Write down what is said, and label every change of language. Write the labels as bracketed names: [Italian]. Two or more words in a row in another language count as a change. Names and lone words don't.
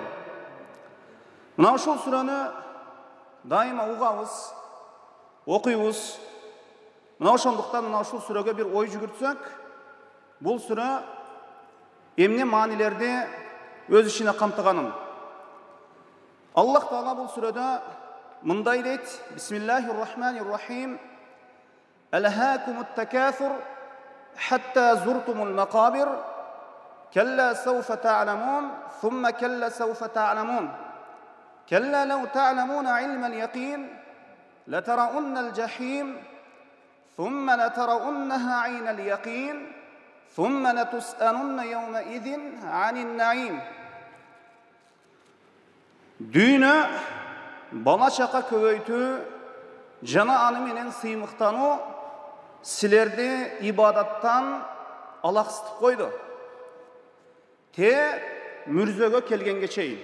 [Kyrgyz] Мына ушул сүрөнү дайыма угабыз, окуйбуз. Мына ошондуктан мына ушул сүрөгө бир ой жүгүртсөк, бул сүрө эмне маанилерди өз ичине камтыганын. Аллах Таала бул сүрөдө мындай дейт: [Arabic] بسم الله الرحمن الرحيم. ألهاكم التكاثر حتى زرتم المقابر. كلا سوف تعلمون ثم كلا سوف تعلمون كلا لو تعلمون علم اليقين لترون الجحيم ثم لترونها عين اليقين ثم لتسألن يومئذ عن النعيم. [Kyrgyz] Dүйнө бала чака көбөйтүү жана аны менен сыймыктануу силерди ибадаттан алаксытып койду. Те мүрзөгө келгенге чейин.